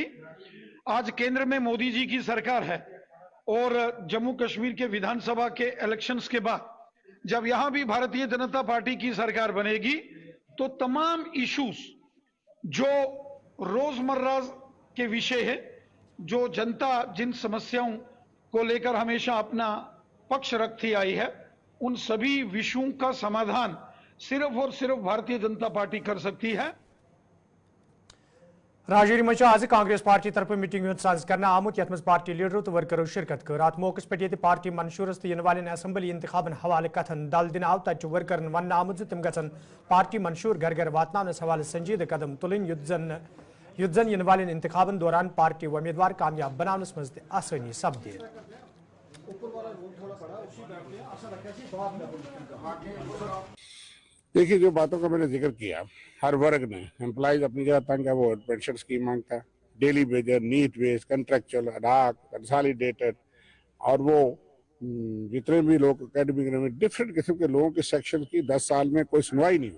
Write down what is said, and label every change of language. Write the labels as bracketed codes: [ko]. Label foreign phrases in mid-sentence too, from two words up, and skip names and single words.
[hi] आज केंद्र में मोदी जी की सरकार है और जम्मू कश्मीर के विधानसभा के इलेक्शंस के बाद जब यहां भी भारतीय जनता पार्टी की सरकार बनेगी तो तमाम इश्यूज जो रोजमर्रा के विषय है, जो जनता जिन समस्याओं को लेकर हमेशा अपना पक्ष रखती आई है, उन सभी विषयों का समाधान सिर्फ और सिर्फ भारतीय जनता पार्टी कर सकती है। [ks] राजौरी मज आज कांग्रेस पार्टी तरफ मीटिंग साज कर आमुत यथ मज पार्टी लीडरों तो वर्करों शिरकत कर। अत मौके पे ये पार्टी मंशूरस तो इन वाले असम्बली इंतखाबन हवाले कथन दल दिन आव तक वर्करन वन आमुत तम गन पार्टी मंशूर घर घर वातनानस हवाले संजीद कदम तुलन युद्ध जन इन वाले इंतखाबन दौरान पार्टी उम्मीदवार कामयाब बनानस मज आसानी सपदे। [hi] देखिए, जो बातों का मैंने जिक्र किया, हर वर्ग ने, एम्प्लॉइज अपनी जगह तंग है, वो [en] pension scheme [hi] मांगता है, [en] daily wager, neet wage, contractual, ad hoc, consolidated, [hi] और वो जितने भी लोग एकेडमिक में डिफरेंट किस्म के लोगों के सेक्शन की 10 साल में कोई सुनवाई नहीं हुई।